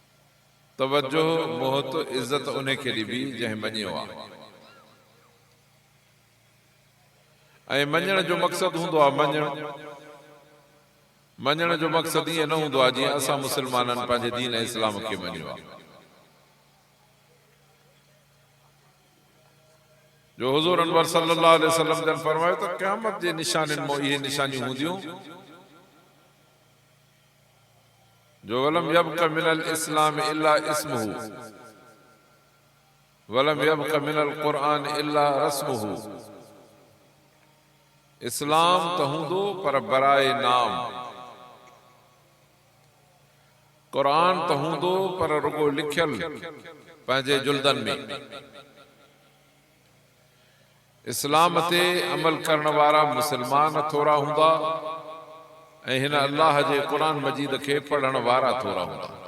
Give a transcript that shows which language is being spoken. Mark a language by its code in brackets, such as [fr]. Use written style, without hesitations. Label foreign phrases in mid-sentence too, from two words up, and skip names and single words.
[sd] तवज्जो मोहत इज़त उनखे ॾिबी जंहिं मञियो आहे ऐं मञण जो मक़सदु हूंदो आहे मञण जो मक़सदु ईअं न हूंदो आहे जीअं असां मुस्लमाननि पंहिंजे दीन इस्लाम खे मञियो आहे। जो हुज़ूर अनवर [ar] صلى الله عليه وسلم [sd] जन फरमायो त क़यामत जे निशानियुनि मां इहे निशानियूं हूंदियूं जो [ar] ولم يبق من الإسلام إلا اسمه ولم يبق من القرآن إلا رسمه. [sd] इस्लाम तो हूंदो पर बराए नाम, कुरान तो हूंदो पर रुगो लिखियल पंहिंजे जुल्दन में। इस्लाम ते अमल करण वारा मुसलमान थोड़ा हूंदा ऐं हिन अल्लाह जे कुरान मजीद खे पढ़ण वारा थोड़ा हूंदा।